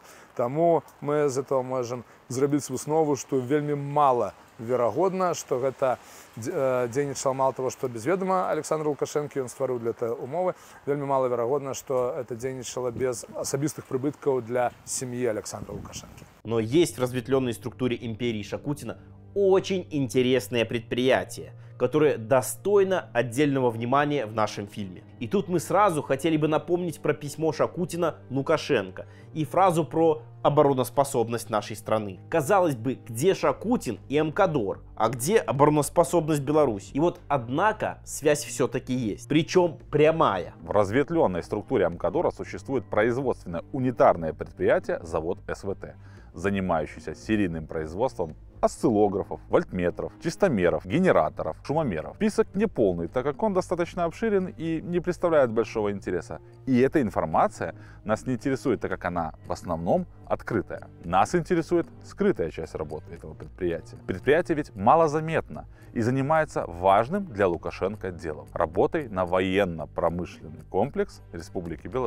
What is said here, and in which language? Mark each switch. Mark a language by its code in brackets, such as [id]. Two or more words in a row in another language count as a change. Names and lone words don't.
[be] Таму мы з этого можам зрабіць выснову, што вельмі мала верагодна, што гэта дзейнічала [ru] мало того, [be] што без ведама Александра Лукашенко, ён стварыў для этого умовы, вельмі мала верагодна, што это дзейнічала без асабістых прыбыткаў для сем'і Александра Лукашенко. [ru] Но есть в разветвленной структуре империи Шакутина очень интересное предприятие, которое достойно отдельного внимания в нашем фильме. И тут мы сразу хотели бы напомнить про письмо Шакутина Лукашенко и фразу про обороноспособность нашей страны. Казалось бы, где Шакутин и МКДОР, а где обороноспособность Беларуси? И вот, однако, связь все-таки есть, причем прямая. В разветвленной структуре МКДОРа существует производственное унитарное предприятие завод СВТ, занимающийся серийным производством осциллографов, вольтметров, чистомеров, генераторов, шумомеров. Список неполный, так как он достаточно обширен и не представляет большого интереса. И эта информация нас не интересует, так как она в основном открытая. Нас интересует скрытая часть работы этого предприятия. Предприятие ведь малозаметно и занимается важным для Лукашенко делом – работой на военно-промышленный комплекс Республики Беларусь.